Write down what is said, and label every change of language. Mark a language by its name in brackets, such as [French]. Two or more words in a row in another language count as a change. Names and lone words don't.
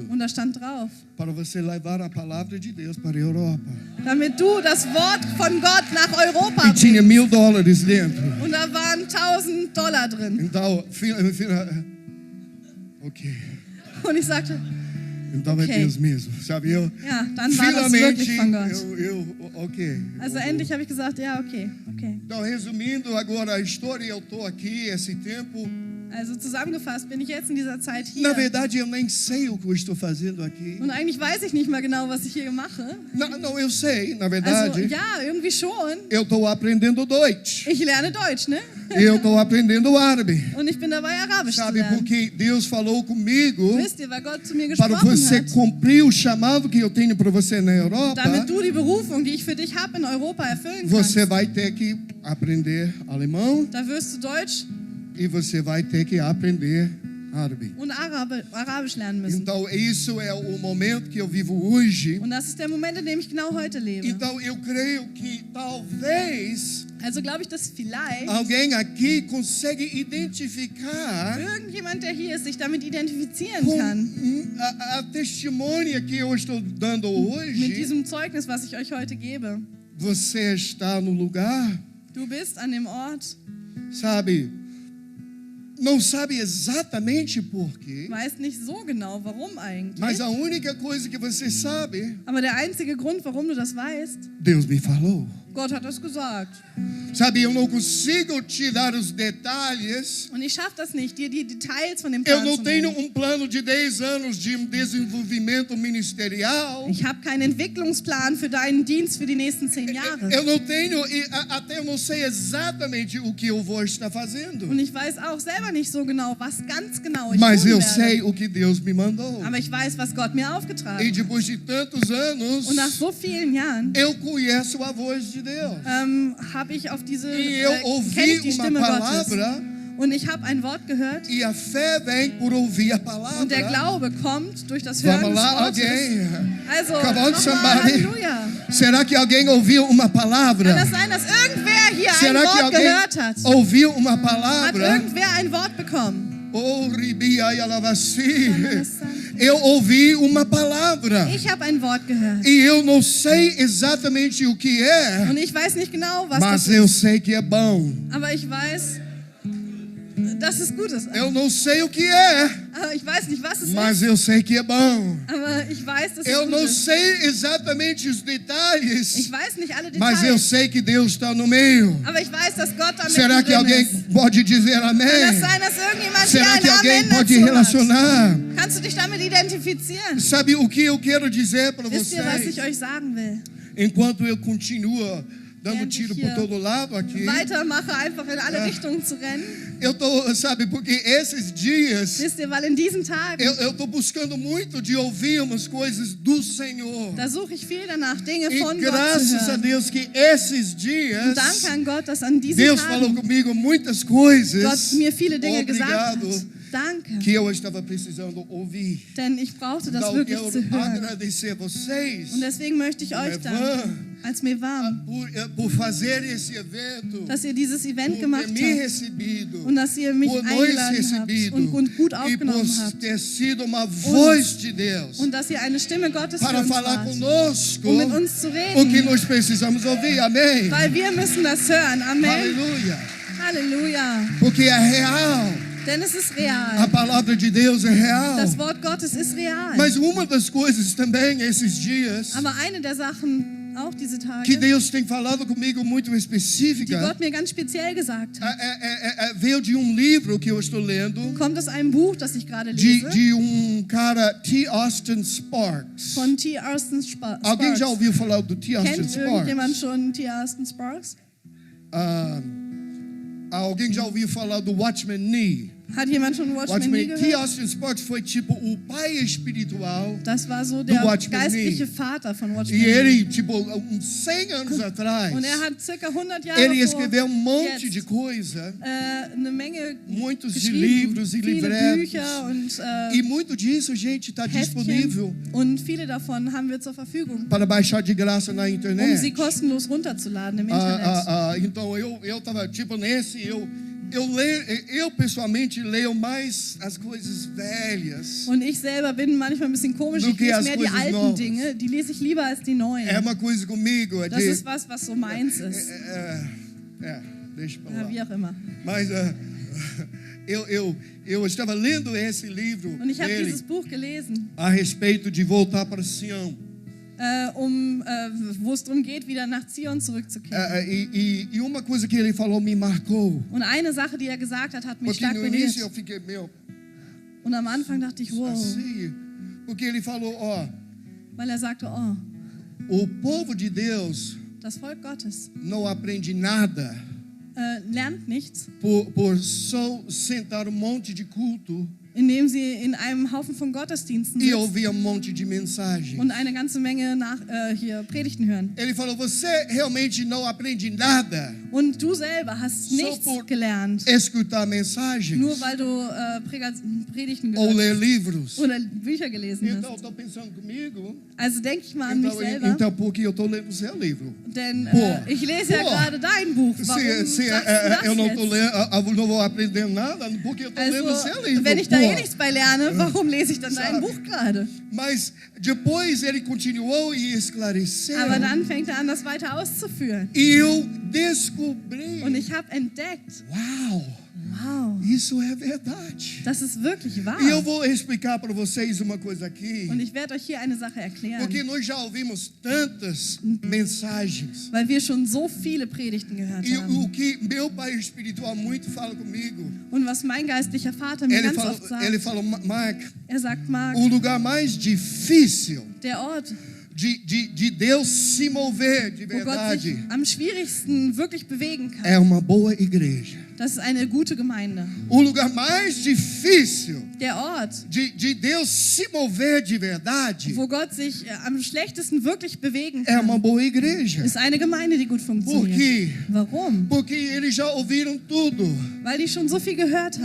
[German] Und da stand drauf, [Portuguese] para você levar a palavra de Deus para a Europa. [German] damit du das Wort von Gott nach Europa [Portuguese] E tinha [German] bringst. [Portuguese] $1.000 dentro. [German] Und da waren $1.000 drin. [Portuguese] Então, ok. [German] Und ich sagte, [Portuguese] Então Ok. é Deus mesmo, sabe? Eu [German] ja, dann war das wirklich von [Portuguese] finalmente, [German] Gott. [Portuguese] ok. [German] Also endlich habe ich gesagt, ja, okay. [Portuguese] Então, resumindo agora a história, eu estou aqui esse tempo. [German] Also zusammengefasst bin ich jetzt in dieser Zeit [Portuguese] Na [German] hier. [Portuguese] verdade, eu nem sei o que eu estou fazendo aqui. [German] Und eigentlich weiß ich nicht mal genau, was ich hier mache. [Portuguese] Não, eu sei, na [German] Also [Portuguese] verdade. [German] ja, irgendwie schon. [Portuguese] Eu estou aprendendo Deutsch. [German] Ich lerne Deutsch, ne? [Portuguese] Eu estou aprendendo árabe. [German] Und ich bin dabei, Arabisch zu [Portuguese] Sabe, [German] lernen. [Portuguese] porque Deus falou comigo [German] Wisst ihr, weil Gott zu mir [Portuguese] para [German] gesprochen [Portuguese] você [German] hat, [Portuguese] cumprir o chamado que eu tenho para você na Europa, [German] damit du die Berufung, die ich für dich habe, in Europa erfüllen [Portuguese] você [German] kannst. [Portuguese] vai ter que aprender alemão [German] Da wirst du Deutsch [Portuguese] e você vai ter que aprender árabe. [German] und Arabisch lernen müssen. [Portuguese] Então, isso é o momento que eu vivo hoje. [German] Und das ist der Moment, in dem ich genau heute lebe. [Portuguese] Então, eu creio que talvez [German] Also glaube ich, dass vielleicht [Portuguese] alguém aqui consegue identificar [German] irgendjemand, der hier ist, sich damit identifizieren [Portuguese] com [German] kann. [Portuguese] a testemunha que eu estou dando [German] Mit [Portuguese] hoje. [German] diesem Zeugnis, was ich euch heute gebe. [Portuguese] Você está no lugar, [German] Du bist an dem Ort, [Portuguese] sabe? Não sabe exatamente por quê, [German] weißt nicht so genau, warum eigentlich. [Portuguese] mas a única coisa que você sabe, [German] Aber der einzige Grund, warum du das weißt, [Portuguese] Deus me falou. [German] Gott hat das gesagt. [Portuguese] Sabe, eu não consigo te dar os detalhes. [German] Und ich schaffe das nicht, dir die Details von dem [Portuguese] Eu [German] Plan [Portuguese] não [German] zu [Portuguese] tenho [German] nennen. [Portuguese] plano de 10 anos de desenvolvimento ministerial. [German] Ich habe keinen Entwicklungsplan für deinen Dienst für die nächsten 10 Jahre. [Portuguese] Eu não tenho, até eu não sei exatamente o que eu vou estar fazendo. [German] Und ich weiß auch selber nicht so genau, was ganz genau ich [Portuguese] Mas [German] tun [Portuguese] eu [German] werde. [Portuguese] sei o que Deus me mandou. [German] Aber ich weiß, was Gott mir [Portuguese] E [German] aufgetragen hat. [Portuguese] depois de tantos anos, [German] Und nach so vielen Jahren [Portuguese] eu conheço a voz de Deus. [German] habe ich auf diese [Portuguese] E eu [German] kenne [Portuguese] ouvi [German] ich die [Portuguese] uma [German] Stimme Gottes. [Portuguese] palavra [German] Und ich habe ein Wort gehört. [Portuguese] e a fé vem por ouvir a [German] Und der [Portuguese] palavra. [German] Glaube kommt durch das Hören [Portuguese] Vamos [German] des [Portuguese] lá, [German] Wortes. [Portuguese] alguém? [German] Also, [English] Come on, [German] nochmal, [English] somebody. [German] Halleluja. [Portuguese] Será que alguém ouviu uma [German] Kann [Portuguese] palavra? [German] das sein, dass irgendwer hier ein [Portuguese] Será que [German] Wort [Portuguese] alguém [German] gehört hat? [Portuguese] ouviu uma [German] Hat [Portuguese] palavra? [German] irgendwer ein Wort bekommen? [Portuguese] Oh, ribia e alavasi. Eu ouvi uma palavra. [German] Ich habe ein Wort gehört. [Portuguese] E eu não sei exatamente o que é, [German] Und ich weiß nicht genau, was [Portuguese] mas [German] das [Portuguese] eu [German] ist. [Portuguese] sei que é bom. [German] Aber ich weiß, dass es gut ist. [Portuguese] Eu não sei o que é, [German] Aber ich weiß nicht, was es [Portuguese] mas [German] ist. [Portuguese] eu sei que é bom. [German] Aber ich weiß, dass es [Portuguese] Eu [German] gut [Portuguese] não [German] ist. [Portuguese] sei exatamente os detalhes, [German] Ich weiß nicht alle [Portuguese] mas eu [German] Details. [Portuguese] sei que Deus está no meio. [German] Aber ich weiß, dass Gott da [Portuguese] Será que [German] mittendrin [Portuguese] alguém [German] ist. [Portuguese] pode dizer [German] Kann das [Portuguese] amém? [German] sein, dass irgendjemand hier [Portuguese] Será que [German] ein [Portuguese] alguém [German] Amen [Portuguese] pode [German] dazu hat? [Portuguese] relacionar? [German] Kannst du dich damit identifizieren? [Portuguese] Sabe o que eu quero dizer para [German] Wisst ihr, was ich [Portuguese] vocês? [German] euch sagen will? [Portuguese] Enquanto eu continuo dando [German] Während [Portuguese] tiro [German] ich [Portuguese] por [German] hier [Portuguese] todo lado aqui, [German] Weitermache, einfach in alle Richtungen zu rennen. [Portuguese] eu tô, sabe, porque esses dias [German] Wisst ihr, weil in diesen Tagen, [Portuguese] eu tô buscando muito de ouvirmos coisas do Senhor. [German] da suche ich viel danach, Dinge [Portuguese] E [German] von Gott zu [Portuguese] graças a [German] hören. [Portuguese] Deus que esses dias [German] Und danke an Gott, dass an diesen [Portuguese] Deus falou [German] Tagen [Portuguese] comigo muitas coisas. [German] Gott mir viele Dinge gesagt hat. [Portuguese] Obrigado. [German] Danke, [Portuguese] Que eu estava precisando ouvir. [German] denn ich brauchte das [Portuguese] Então, [German] wirklich [Portuguese] eu [German] zu hören. [Portuguese] agradecer vocês [German] Und deswegen möchte ich euch danken, als mir war, [Portuguese] por fazer esse evento, [German] dass ihr dieses Event [Portuguese] por [German] gemacht [Portuguese] ter me [German] habt [Portuguese] recebido, [German] und dass ihr mich [Portuguese] por nos [German] eingeladen habt [Portuguese] recebido [German] und gut [Portuguese] e por [German] aufgenommen habt [Portuguese] ter sido uma voz de Deus [German] und dass ihr eine Stimme Gottes für [Portuguese] para [German] uns [Portuguese] falar [German] wart, [Portuguese] conosco [German] um mit uns zu [Portuguese] o que [German] reden, [Portuguese] nós precisamos ouvir. Amém? [German] weil wir müssen das hören. Amen. [Portuguese] Aleluia. [German] Halleluja. [Portuguese] Porque é real. [German] Denn es ist [Portuguese] A [German] real. [Portuguese] palavra de Deus é real. [German] Das Wort Gottes ist real. [Portuguese] Mas uma das coisas também esses dias [German] Aber eine der Sachen, auch diese [Portuguese] que [German] Tage, [Portuguese] Deus tem falado comigo muito [German] die [Portuguese] específica [German] Gott mir ganz speziell gesagt hat, [Portuguese] veio de livro que eu estou lendo [German] kommt aus einem Buch, das ich gerade [Portuguese] de [German] lese, [Portuguese] cara T. Austin Sparks. [German] von T. Austin Sparks. [Portuguese] Alguém já ouviu falar do T. Austin [German] Kennt [Portuguese] Sparks? [German] irgendjemand schon T. Austin Sparks? [Portuguese] Alguém já ouviu falar do Watchman Nee? [German] Hat jemand schon Watchman Nee [Portuguese] T. [German] gehört? [Portuguese] Austin Sparks foi tipo o pai espiritual [German] Das war so der [Portuguese] Watchman [German] geistliche [Portuguese] Nee. [German] Vater von Watchman [Portuguese] e [German] Nee. [Portuguese] ele, tipo, uns 100 anos atrás, [German] Und er hat circa 100 Jahre [Portuguese] ele [German] vor [Portuguese] escreveu monte [German] jetzt, [Portuguese] de coisa, [German] eine Menge [Portuguese] muitos de [German] geschrieben, [Portuguese] livros e [German] viele [Portuguese] livretos. [German] Bücher und E muito disso, gente, está disponível Häftchen. Und viele davon haben wir zur Verfügung, [Portuguese] para baixar de graça na [German] um sie [Portuguese] internet. [German] kostenlos runterzuladen im Internet. [Portuguese] Então eu tava tipo nesse, eu pessoalmente leio mais as coisas velhas. [German] Und ich selber bin manchmal ein bisschen komisch, [Portuguese] Do [German] ich [Portuguese] que [German] lese [Portuguese] as [German] mehr die [Portuguese] coisas [German] alten [Portuguese] novas. [German] Dinge, die lese ich lieber als die neuen. [Portuguese] É uma coisa comigo, é [German] Das [Portuguese] de, [German] ist was so meins ist. [Portuguese] deixa pra [German] Ja, [Portuguese] lá. [German] wie auch immer. [Portuguese] Mas eu estava lendo esse livro [German] Und ich habe [Portuguese] dele [German] dieses Buch gelesen, [Portuguese] a respeito de voltar para Sião. [German] wo es darum geht, wieder nach Zion zurückzukehren. [Portuguese] E uma coisa que ele falou me marcou. [German] Und eine Sache, die er gesagt hat, hat mich [Portuguese] Porque [German] stark [Portuguese] no início eu [German] berührt. [Portuguese] fiquei, [German] Und am Anfang dachte ich, [Portuguese] wow, assim, porque ele falou, [German] weil er sagte, [Portuguese] oh, o povo de Deus [German] das Volk Gottes [Portuguese] não aprende nada [German] lernt nichts, [Portuguese] por só sentar monte de culto [German] indem sie in einem Haufen von Gottesdiensten [Portuguese] e [German] sitzen [Portuguese] ouvir monte de mensagens. [German] und eine ganze Menge hier Predigten hören. [Portuguese] Ele falou, você realmente não aprende nada [German] Und du selber hast [Portuguese] só [German] nichts [Portuguese] por [German] gelernt, [Portuguese] escutar mensagens [German] nur weil du Predigten [Portuguese] ou [German] gehört [Portuguese] ler livros. [German] oder Bücher gelesen [Portuguese] Então, [German] hast. [Portuguese] estou pensando comigo, [German] Also denke ich mal an mich selber, [Portuguese] então porque eu estou lendo o seu livro. [German] denn [Portuguese] Pô. [German] ich lese ja [Portuguese] Pô. [German] gerade dein Buch. Warum [Portuguese] Se [German] sagst [Portuguese] eu [German] du [Portuguese] não, [German] das [Portuguese] tô [German] jetzt? [Portuguese] lendo, não vou aprender nada, porque eu estou lendo o seu [German] Also, [Portuguese] livro. [German] wenn ich da [Portuguese] Pô. [German] eh nichts bei lerne, warum lese ich dann dein [Portuguese] Sabe? [German] Buch gerade? [Portuguese] Mas depois ele continuou e esclareceu. [German] Aber dann fängt er an, das weiter auszuführen. [Portuguese] E eu descobri. [German] Und ich habe entdeckt, [Portuguese] Uau, [German] wow, [Portuguese] isso é verdade. [German] das ist wirklich wahr. [Portuguese] E eu vou explicar para vocês uma coisa aqui. [German] Und ich werde euch hier eine Sache erklären, [Portuguese] Porque nós já ouvimos tantas mensagens. [German] weil wir schon so viele Predigten gehört [Portuguese] E [German] haben. [Portuguese] o que meu pai espiritual muito fala comigo. [German] Und was mein geistlicher Vater mir ganz oft [Portuguese] Ele [German] sagt, [Portuguese] falou, Mark, [German] er sagt, Marc, [Portuguese] o lugar mais difícil [German] der Ort, [Portuguese] de Deus se mover de [German] wo Gott sich [Portuguese] verdade [German] am schwierigsten wirklich bewegen kann, [Portuguese] é uma boa igreja. [German] Das ist eine gute Gemeinde. [Portuguese] O lugar mais difícil [German] Der Ort, [Portuguese] de Deus se mover de verdade [German] wo Gott sich am schlechtesten wirklich bewegen [Portuguese] é uma [German] kann, [Portuguese] boa igreja. [German] ist eine Gemeinde, die gut [Portuguese] Por [German] funktioniert. [Portuguese] quê? [German] Warum? [Portuguese] Porque eles já ouviram tudo. [German] Weil die schon so viel gehört haben.